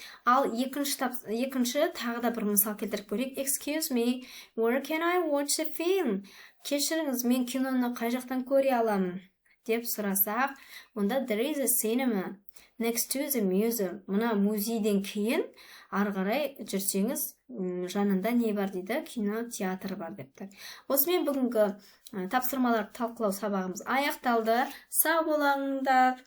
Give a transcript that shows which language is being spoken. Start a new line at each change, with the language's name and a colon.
Kazakh: Ал екінші тағы да бір мысал келтіріп көрейік.
English: Excuse me, where can I watch a film?
Kazakh: Кешіріңіз, мен киноны қай жақтан көре аламын деп сұрасақ, онда
English: there is a cinema next to the museum.
Kazakh: Мына музейден кейін ары қарай жүрсеңіз, жанында не бар дейді? Кино театр бар депті. Осымен бүгінгі тапсырмаларды талқылау сабағымыз аяқталды. Сау болыңдар.